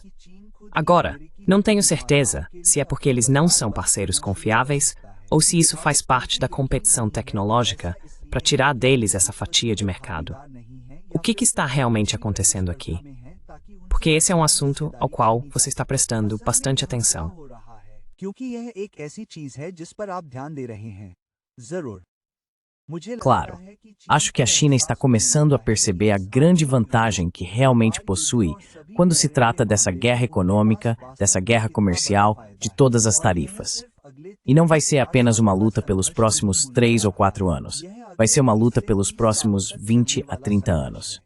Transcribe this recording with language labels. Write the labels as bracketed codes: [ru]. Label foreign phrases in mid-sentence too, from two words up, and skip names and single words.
[pt] Agora, não tenho certeza se é porque eles não são parceiros confiáveis ou se isso faz parte da competição tecnológica para tirar deles essa fatia de mercado. O que está realmente acontecendo aqui? Porque esse é um assunto ao qual você está prestando bastante atenção. [hi] क्योंकि यह एक ऐसी चीज है जिस पर आप ध्यान दे रहे हैं। जरूर। मुझे लगता [pt] Claro, [hi] है कि [pt] acho que a China está começando a perceber a grande vantagem que realmente possui quando se trata dessa guerra econômica, dessa guerra comercial, de todas as tarifas. E não vai ser apenas uma luta pelos próximos 3 ou 4 anos. Vai ser uma luta pelos próximos 20 a 30 anos.